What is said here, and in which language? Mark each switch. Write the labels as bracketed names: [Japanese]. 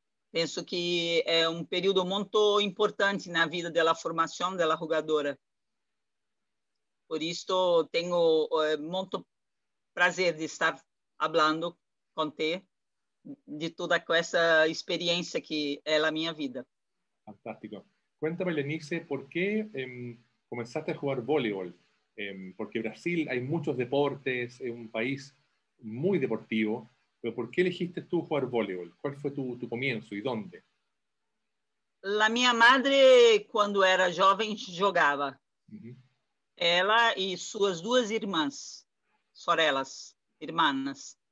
[Portuguese] Penso que é um período muito importante na vida da formação da jogadora. Por isso, tenho muito prazer de estar falando com você de toda essa experiência que é a minha vida. [Spanish] Fantástico. Cuéntame, Lenice, ¿por qué comenzaste a jugar voleibol? Porque Brasil hay muchos deportes, es un país muy deportivo, pero ¿por qué elegiste tú jugar voleibol? ¿Cuál fue tu comienzo y dónde? [Portuguese] A minha madre, quando era jovem, jogava. Uhum. Ela e suas duas irmãs, sorelas, irmãs.